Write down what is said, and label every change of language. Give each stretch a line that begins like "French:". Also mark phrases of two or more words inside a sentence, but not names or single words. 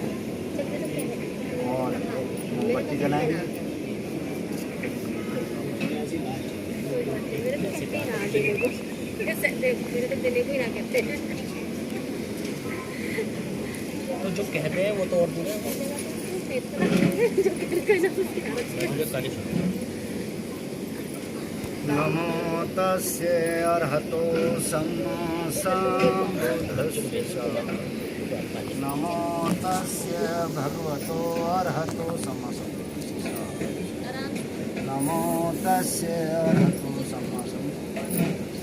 Hindi: और मोमबत्ती जलाएंगे। मेरे को देने को ही ना कहते तो जो कहते हैं वो तो और दूर
Pali: नमो तस्ये अर्हतो सम्मा सम्बुद्धस्य नमो तस्ये भगवतो अर्हतो सम्मा सम्बुद्धस्य नमो तस्ये अर्हतो सम्मा सम्बुद्धस्य।